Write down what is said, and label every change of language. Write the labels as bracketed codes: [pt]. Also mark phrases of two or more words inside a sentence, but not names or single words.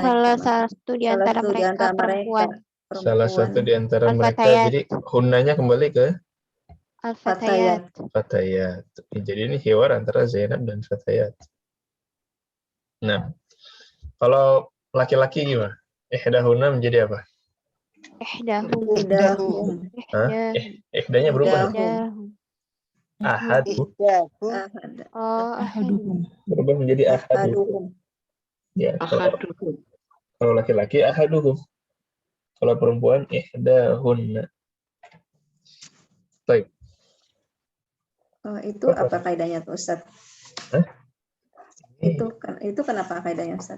[id] Salah satu di antara mereka perempuan. Salah satu di antara mereka. Jadi hunanya kembali ke Al-Fatayat. Fatayat. Jadi ini hiwar antara Zainab dan Fatayat. Nah, kalau laki-laki gimana? Ihdahuna menjadi apa? Ihdahum. Ihdahum. Hah? Ihdanya berubah. Ihdahum. Ahadu. Oh, Ahaduhum. Berubah menjadi ahadu. Ahaduhum. Ya, Ahaduhum. kalau laki-laki ahaduhum. Kalau perempuan ihdahunna. Baik. Oh, itu apa kaidahnya tuh Ustaz? Hah? Itu kenapa kaidahnya Ustaz?